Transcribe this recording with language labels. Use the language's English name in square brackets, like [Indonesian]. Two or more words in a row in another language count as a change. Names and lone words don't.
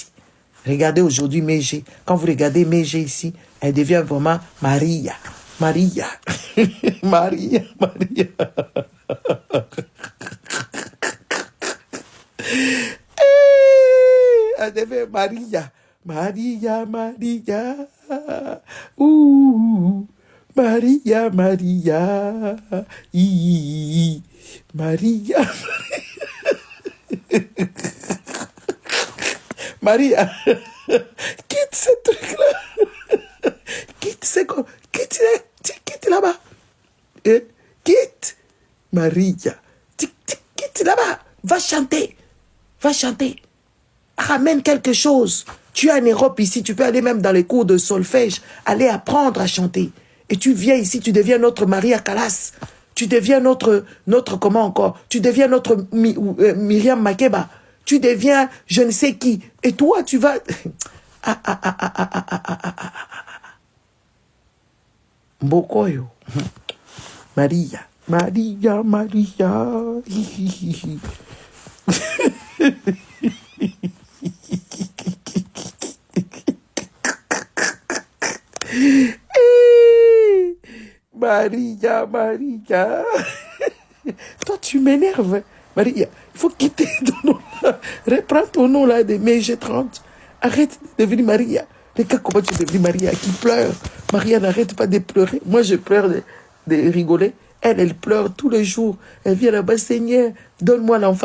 [French] Regardez aujourd'hui Meiji. Quand vous regardez Meiji ici, elle devient vraiment Maria. Maria. Maria. Maria. Elle devient Maria. Maria, Maria. Ouh. Maria, Maria. Maria. Maria. Quitte ce truc-là. Quitte là-bas. Quitte. Maria. Quitte là-bas. Va chanter. Va chanter. Ramène quelque chose. Tu es en Europe ici, tu peux aller même dans les cours de solfège, aller apprendre à chanter. Et tu viens ici, tu deviens notre Maria Callas. Tu deviens notre comment encore? Tu deviens notre Myriam Makeba. Tu deviens je ne sais qui. Et toi, tu vas... Mbokoyo. Maria. Maria, Maria. Maria, Maria. Toi, tu m'énerves. Maria, il faut quitter ton nom là. Reprends ton nom là de MG30. Arrête de devenir Maria. Regarde comment tu es devenue Maria qui pleure. Maria n'arrête pas de pleurer. Moi, je pleure de rigoler. Elle pleure tous les jours. Elle vient là-bas, Seigneur, donne-moi l'enfant.